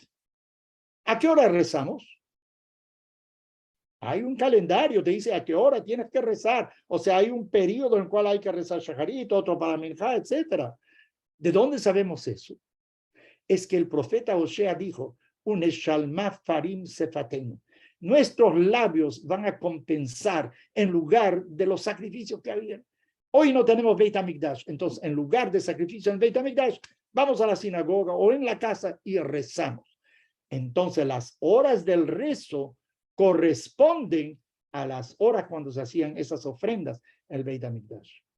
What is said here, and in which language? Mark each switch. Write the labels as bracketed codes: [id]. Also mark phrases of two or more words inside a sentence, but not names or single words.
[es] ¿A qué hora rezamos? Hay un calendario, te dice a qué hora tienes que rezar. O sea, hay un periodo en el cual hay que rezar Shaharit, otro para Minjá, etc. ¿De dónde sabemos eso? Es que el profeta Osea dijo, [he] ונשלמה פרים שפתינו. [es] Nuestros labios van a compensar en lugar de los sacrificios que había. Hoy no tenemos Beit HaMikdash, entonces en lugar de sacrificio en Beit HaMikdash, vamos a la sinagoga o en la casa y rezamos. Entonces las horas del rezo corresponden a las horas cuando se hacían esas ofrendas en el Beit HaMikdash.